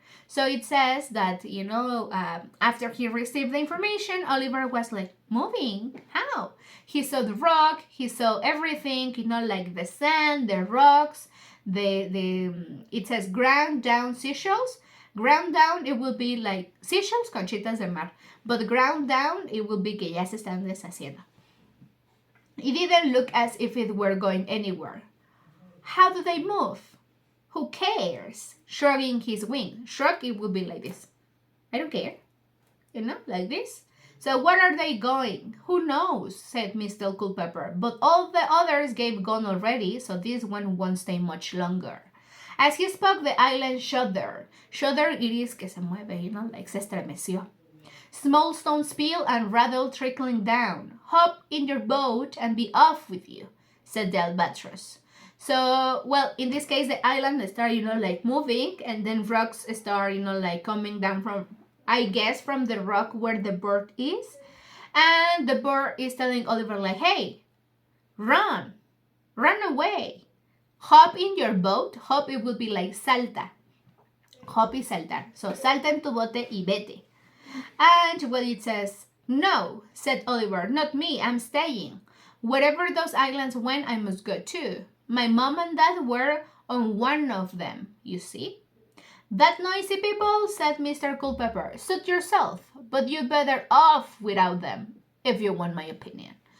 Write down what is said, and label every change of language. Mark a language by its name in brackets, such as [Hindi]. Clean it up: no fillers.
[English] So it says that, after he received the information, Oliver was like, moving? How? He saw the rock, he saw everything, like the sand, the rocks, it says ground down seashells. Ground down, it will be like seashells, [Spanish] conchitas de mar. [English] But ground down, it will be [Spanish] que ya se están deshaciendo. [English] It didn't look as if it were going anywhere. How do they move? Who cares? Shrugging his wing. Shrug, it will be like this. I don't care. Like this. So where are they going? Who knows? Said Mr. Culpepper. But all the others gave gone already, so this one won't stay much longer. As he spoke, the island shuddered. Shudder it is [Spanish] que se mueve, [English] like [Spanish] se estremeció. [English] Small stones spill and rattle trickling down. Hop in your boat and be off with you, said the albatross. So, well, in this case, the island start, like moving, and then rocks start, like coming down from, I guess, from the rock where the bird is. And the bird is telling Oliver, like, hey, run away. Hop in your boat. Hop, it will be like salta. Hop is saltar. [Spanish] So salta en tu bote y vete. [English] And well, it says, no, said Oliver, not me, I'm staying. Wherever those islands went, I must go too. My mom and dad were on one of them, you see. That noisy people, said Mr. Culpepper. Suit yourself, but you're better off without them, if you want my opinion.